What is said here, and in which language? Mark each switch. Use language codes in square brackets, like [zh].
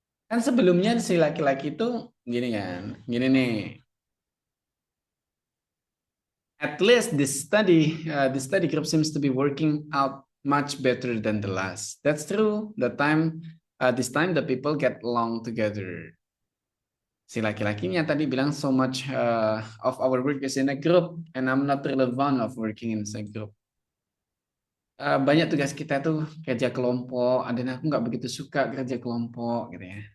[id] Kan sebelumnya si laki-laki itu gini kan. Gini nih. [en] At least this study group seems to be working out much better than the last. That's true. This time the people get along together. [id] Si laki-lakinya tadi bilang [en] so much of our work is in a group and I'm not really fond of working in a group. [id] Banyak tugas kita tuh kerja kelompok, dan aku nggak begitu suka kerja kelompok gitu ya.